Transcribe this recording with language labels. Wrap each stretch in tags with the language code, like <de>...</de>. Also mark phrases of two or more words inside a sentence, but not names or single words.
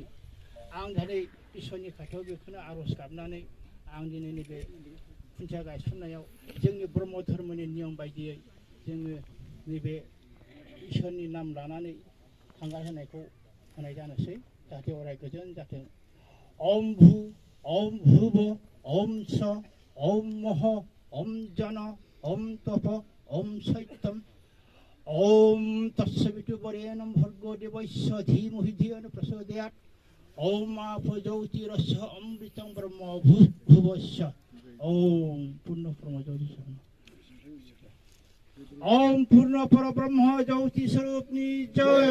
<brx>आं दिनै इसोरनि खाथियाव बेखौनो आर'ज गाबनानै आं दिनै नैबे खुन्थिया गायसननायाव जोंनि ब्रह्म धर्मनि नियम बायदियै जोङो नैबे इसोरनि नाम लानानै हांगार होनायखौ होनाय जानोसै जाहाथे अराय गोजोन जाथों।</brx> <sa>ओम भू ओम भुव ओम स ओम मह ओम जन ओम तप ओम सत्यम ओम तत्सवितुर्वरेण्यं भर्गो देवस्य धीमहि धियो न प्रचोदयात् ओम आपो ज्योतिरस्य अमृतं ब्रह्म भुवस्य ओम पूर्ण ब्रह्म ज्योति ओम पूर्ण परब्रह्म ज्योति स्वरूपनी जय।</sa>